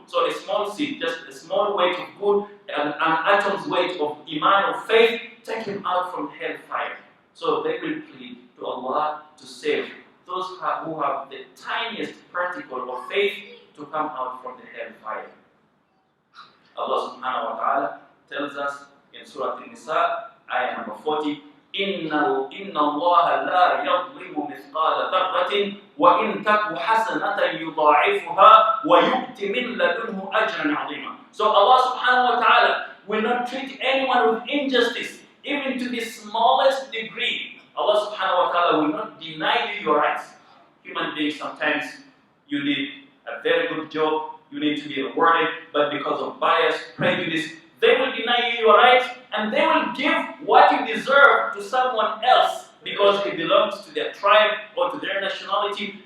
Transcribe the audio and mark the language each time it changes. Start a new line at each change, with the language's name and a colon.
English: So a small seed, just a small weight of good, and an atom's weight of iman, of faith, take him out from hellfire. So they will plead to Allah to save those who have the tiniest particle of faith to come out from the hellfire. Allah subhanahu wa ta'ala tells us in Surah An-Nisa, ayah number 40,
Arabic: إِنَّ اللَّهَ لَا يَظْلِمُ مِثْقَالَ ذَرَّةٍ وَإِن تَكُ حَسَنَةً يُضَاعِفُهَا وَيُؤْتِ مِن لَدُنْهُ أَجْرًا عَظِيمًا.
English: So Allah subhanahu wa ta'ala will not treat anyone with injustice, even to the smallest degree. Allah subhanahu wa ta'ala will not deny you your rights. Human beings, sometimes you did a very good job, you need to be rewarded, but because of bias, prejudice, they will deny you your rights, and they will give what you deserve to someone else because he belongs to their tribe or to their nationality.